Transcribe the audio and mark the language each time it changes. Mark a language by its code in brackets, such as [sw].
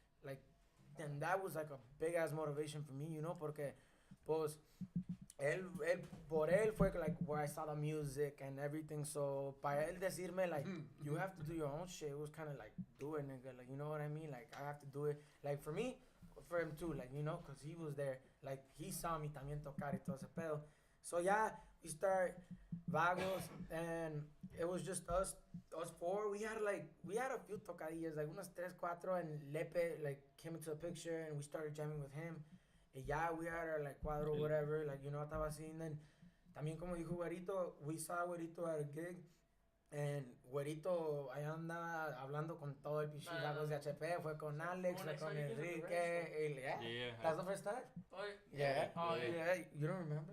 [en] Like, and that was, like, a big-ass motivation for me, you know, [es] porque, pues, por él fue, [en] like, where I saw the music and everything. So, [es] para él decirme, [en] like, you have to do your own shit, it was kind of like, do it, nigga. Like, you know what I mean? Like, I have to do it. Like, for me, for him too, like, you know, because he was there. Like, he saw me [es] también tocar y todo ese pedo. [en] So, yeah, we start Vagos, and it was just us four. We had a few tocadillas, like [es] unas 3, 4, [en] and Lepe, like, came into the picture, and we started jamming with him. And yeah, we had our, like, cuadro, whatever, like, you know, [es] estaba así. And then, también como dijo Güerito, [en] we saw Güerito at a gig, [es] and Güerito allá andaba hablando con todo el pichi Vagos de HP, fue con Alex, fue con Enrique, [en] Yeah. That's the first time? Yeah. Oh, yeah. You don't remember?